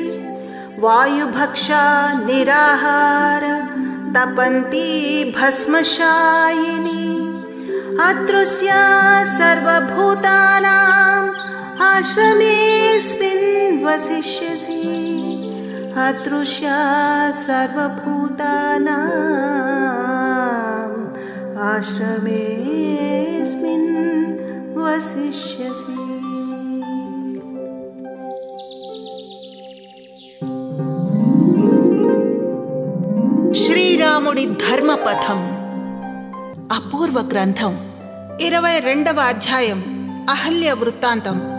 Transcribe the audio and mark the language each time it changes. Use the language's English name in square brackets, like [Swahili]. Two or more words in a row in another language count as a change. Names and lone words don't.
[Sanskrit] वायुभक्षा निराहार तपन्ति भस्मशायिनी अतृष्या सर्वभूतानाम् आश्रमेऽस्मिन् वसिष्यसि अतृष्या सर्वभूतानाम् आश्रमेऽस्मिन् वसिष्यसि। [Telugu] శ్రీరాముడి ధర్మపథం అపూర్వ గ్రంథం 22వ అధ్యాయం అహల్య వృత్తాంతం.